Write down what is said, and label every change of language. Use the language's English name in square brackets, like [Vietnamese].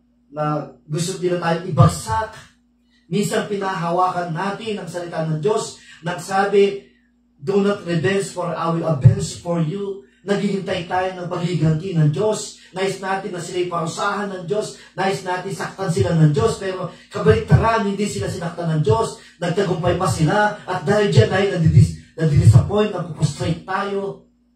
[Filipino] na gusto nila tayong ibagsak. Minsan pinahawakan natin ang salita ng Diyos. Nagsabi, [English] do not revenge for I will avenge for you. [Filipino] Naghihintay tayo ng paghiganti ng Diyos. Nais natin na sila'y parusahan ng Diyos. Nais natin saktan sila ng Diyos. Pero kabaliktaran, hindi sila sinaktan ng Diyos. Nagtagumpay pa sila. At dahil dyan ay nadidisappoint, nagpupustrate tayo.